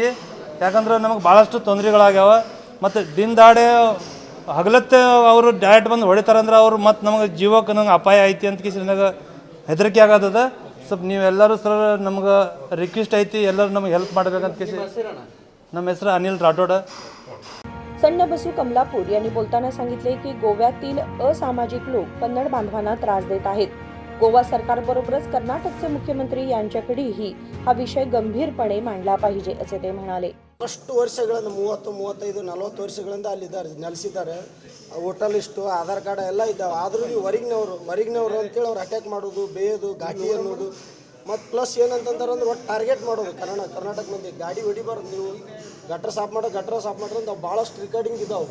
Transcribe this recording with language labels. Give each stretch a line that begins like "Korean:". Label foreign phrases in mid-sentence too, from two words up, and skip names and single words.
Kannada: ಯಾಕಂದ್ರೆ ನಮಗೆ ಭಾಳಷ್ಟು ತೊಂದರೆಗಳಾಗ್ಯಾವ. ಮತ್ತು ದಿನದಾಡೆ ಹಗಲತ್ತೆ ಅವರು ಡೈರೆಕ್ಟ್ ಬಂದು ಹೊಡಿತಾರಂದ್ರೆ ಅವ್ರು ಮತ್ತು ನಮಗೆ ಜೀವಕ್ಕೆ ನಂಗೆ ಅಪಾಯ ಐತಿ ಅಂತ ಕೇಸಿ ನನಗೆ ಹೆದರಿಕೆ ಆಗತ್ತದ. ಸ್ವಲ್ಪ ನೀವೆಲ್ಲರೂ ಸರ್ ನಮ್ಗೆ ರಿಕ್ವೆಸ್ಟ್ ಐತಿ, ಎಲ್ಲರೂ ನಮಗೆ ಹೆಲ್ಪ್ ಮಾಡಬೇಕಂತ ಕೇಸಿ. ನಮ್ಮ ಹೆಸರು अनिल राठोड.
Marathi: सण्णबसू कमलापूर यांनी बोलताना सांगितले की गोव्यातील असामाजिक लोक कन्नड बांधवांना त्रास देत आहेत. गोवा सरकारबरोबरच कर्नाटकचे मुख्यमंत्री यांच्याकडेही हा विषय गंभीरपणे मांडला पाहिजे असे ते म्हणाले.
Kannada: ಅಷ್ಟು ವರ್ಷಗಳಿಂದ 30-35-40 ವರ್ಷಗಳಿಂದ ಅಲ್ಲಿದ್ದಾರೆ ನೆಲೆಸಿದ್ದಾರೆ.
English: voter list
Kannada: ಆಧಾರ್ ಕಾರ್ಡ್ ಎಲ್ಲ ಇದ್ದಾವೆ. ಆದರೂ ನೀವು ಹೊರಗಿನವರು ಅಂತೇಳಿ ಅವ್ರು ಅಟ್ಯಾಕ್ ಮಾಡೋದು, ಬೇಯೋದು, ಘಾಟಿ ಅನ್ನೋದು ಮತ್ತು ಪ್ಲಸ್ ಏನಂತಂದ್ರೆ ಅಂದ್ರೆ ಒಟ್ಟು ಟಾರ್ಗೆಟ್ ಮಾಡೋದು. ಕರ್ನಾಟಕ ಮಂದಿ ಗಾಡಿ ಹೊಡಿಬಾರ್ದು, ನೀವು ಗಟ್ರ ಸಾಫ್ ಮಾಡ್ರಿ ಅಂತ ಭಾಳಷ್ಟು ರಿಕಾರ್ಡಿಂಗ್ ಇದ್ದಾವೆ.